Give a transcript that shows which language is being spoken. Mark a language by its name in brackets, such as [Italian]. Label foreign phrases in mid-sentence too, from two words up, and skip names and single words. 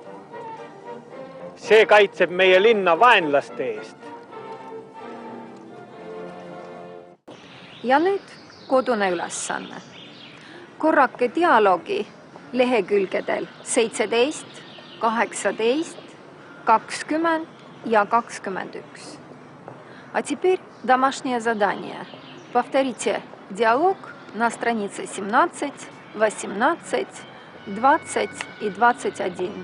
[Estonian] See kaitseb meie linna vaenlaste eest. Ja nüüd kodune ülesanne. Korrake dialoogi lehekülgedel 17, 18, 20 ja 21. [Russian] А теперь домашнее задание. Повторите диалог на странице 17, 18, 20 и 21.